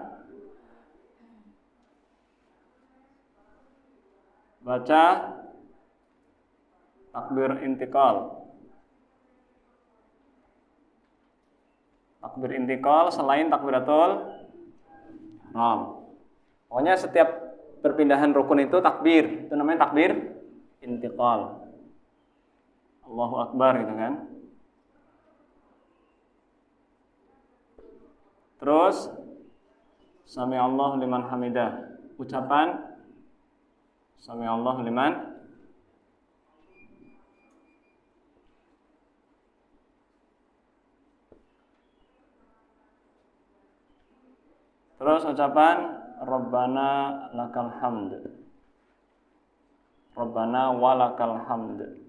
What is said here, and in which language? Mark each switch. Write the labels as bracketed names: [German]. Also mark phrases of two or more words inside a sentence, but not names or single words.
[Indonesian] Baca takbir intikal. Takbir intikal selain takbiratul ihram. Pokoknya setiap perpindahan rukun itu takbir. Itu namanya takbir intikal. [Arabic] الله أكبر [Indonesian] gitu kan. [Arabic] Terus سمع الله لمن حمده. Ucapan سمع الله لمن. [Indonesian] Terus ucapan [Arabic] ربنا لك الحمد. ربنا ولك الحمد.